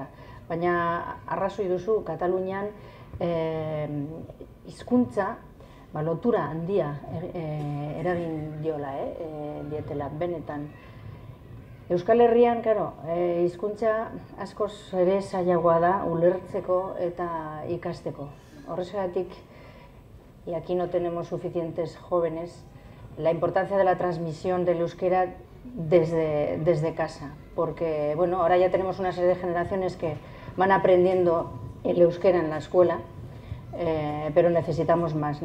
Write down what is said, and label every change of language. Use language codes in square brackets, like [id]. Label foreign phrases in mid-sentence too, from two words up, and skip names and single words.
[eu] Baina arrazoi duzu, Katalunian hizkuntza lotura handia eragin dietela benetan. Euskal Herrian, hizkuntza askoz ere zailagoa da ulertzeko eta ikasteko. Horrexegatik, [es] y aquí no tenemos suficientes jóvenes, la importancia de la transmisión del euskera desde casa. Porque, bueno, ahora ya tenemos una serie de generaciones que van aprendiendo el euskera en la escuela, pero necesitamos más.